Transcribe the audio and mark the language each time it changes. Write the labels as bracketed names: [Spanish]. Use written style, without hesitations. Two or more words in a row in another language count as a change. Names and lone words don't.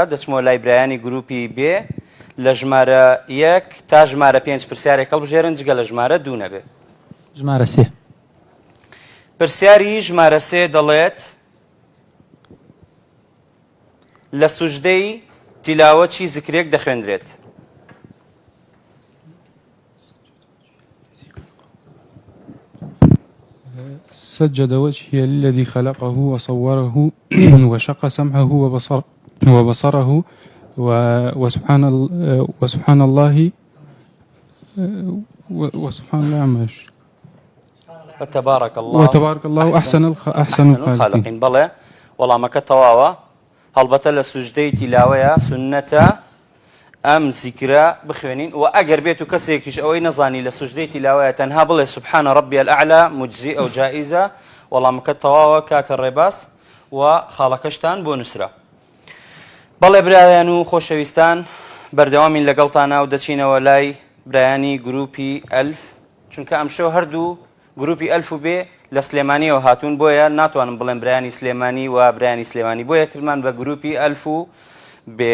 [Central Kurdish] دەچمەوە لای برایانی گروپی بێ لە ژمارە 1 تا ژمارە 5 پرسیارێک هەڵبژێرن جگە لە ژمارە 2 نەبێ. ژمارە 3. پرسیاری ژمارە 3 دەڵێت لە سوژدەی تیلاوە چی زیکرێک دەخوێندرێت؟ [Arabic] سجد وجهي للذي خلقه وصوره وشق سمعه وبصره وسبحان الله عما يشرك وتبارك الله أحسن الخالقين. [Central Kurdish] بەڵێ وەڵامەکە تەواوە. هەڵبەتە لە سوژدەی تیلاوەیە سنەتە ئەم زیکرە بخوێنین و ئەگەر بێت و کەسێکیش ئەوەی نەزانی لە سوژدەی تیلاوەیە تەنها بڵێ [Arabic] سبحان ربي الأعلى [Central Kurdish] مجزی ئەو جائزە. وەڵامەکە تەواوە کاکە ڕێباس و خاڵەکەشتان بۆ نووسرا. بەڵێ برایان و خۆشەویستان بەردەوامین لەگەڵتانە و دەچینەوە لای برایانی گروپی ئەلف چونکە ئەم شەو هەردوو گروپی ئەلف و بێ لە سلێمانیەوە هاتوون بۆیە ناتوانم بڵێم برایانی سلێمانی و برایانی سلێمانی بۆیە کردمان بە گروپی ئەلف و بێ.